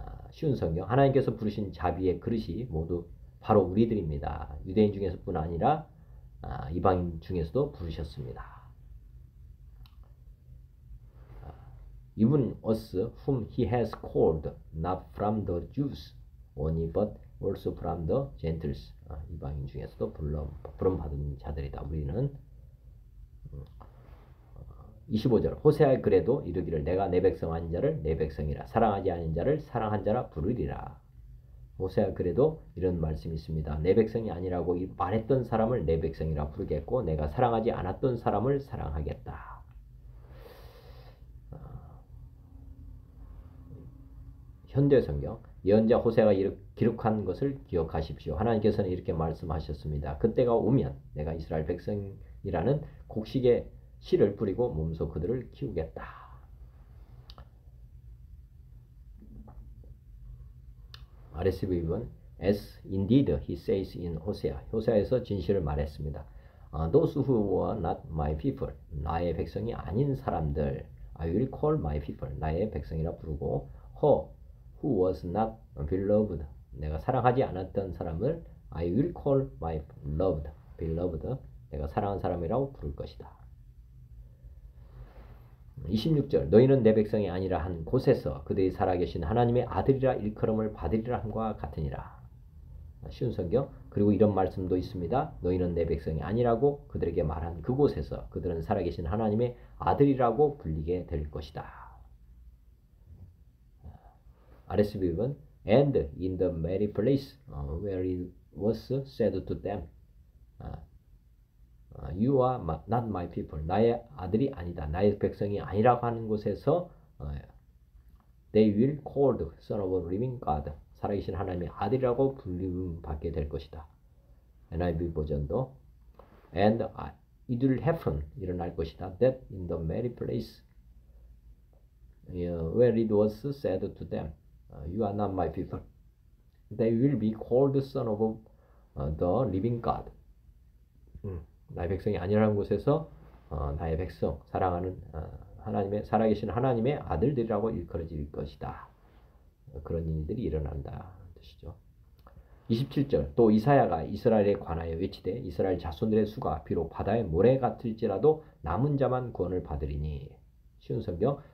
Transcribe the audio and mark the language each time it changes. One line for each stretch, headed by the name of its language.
Korean: 쉬운 성경 하나님께서 부르신 자비의 그릇이 모두 바로 우리들입니다. 유대인 중에서뿐 아니라 이방인 중에서도 부르셨습니다.
English: Even us whom He has called not from the Jews only but also from the Gentiles.
Korean: 이방인 중에서도 부름받은 자들이다. 우리는 25절 호세아 그래도 이르기를 내가 내 백성 아닌 자를 내 백성이라 사랑하지 않은 자를 사랑한 자라 부르리라. 호세아 그래도 이런 말씀이 있습니다. 내 백성이 아니라고 말했던 사람을 내 백성이라 부르겠고 내가 사랑하지 않았던 사람을 사랑하겠다. 현대 성경 예언자 호세아가 이렇게 기록한 것을 기억하십시오. 하나님께서는 이렇게 말씀하셨습니다. 그때가 오면 내가 이스라엘 백성이라는 곡식의 씨를 뿌리고 몸소 그들을 키우겠다.
English: RSV 번 As indeed he says in 호세아.
Korean: 호세아에서 진실을 말했습니다.
English: Those who were not my people.
Korean: 나의 백성이 아닌 사람들.
English: I will call my people.
Korean: 나의 백성이라 부르고
English: who was not beloved.
Korean: 내가 사랑하지 않았던 사람을
English: I will call my beloved.
Korean: 내가 사랑한 사람이라고 부를 것이다. 26절 너희는 내 백성이 아니라 한 곳에서 그들이 살아계신 하나님의 아들이라 일컬음을 받으리라 함과 같으니라. 쉬운 성경. 그리고 이런 말씀도 있습니다. 너희는 내 백성이 아니라고 그들에게 말한 그곳에서 그들은 살아계신 하나님의 아들이라고 불리게 될 것이다.
English: RSV는 And in the very place where it was said to them You are not my people.
Korean: 나의 아들이 아니다. 나의 백성이 아니라고 하는 곳에서
English: They will call the Son of a living God.
Korean: 살아계신 하나님의 아들이라고 불림받게 될 것이다.
English: NIV 버전도 And it will happen.
Korean: 일어날 것이다.
English: That in the very place where it was said to them You are not my people. They will be called the Son of the living God.
Korean: 나의 백성이 아니라는 곳에서 나의 백성, 사랑하는 하나님의 살아계신 하나님의 아들들이라고 일컬어질 것이다. 그런 일들이 일어난다 뜻이죠. 27절 또 이사야가 이스라엘에 관하여 외치되 이스라엘 자손들의 수가 비록 바다의 모래 같을지라도 남은 자만 구원을 받으리니. 쉬운 성경.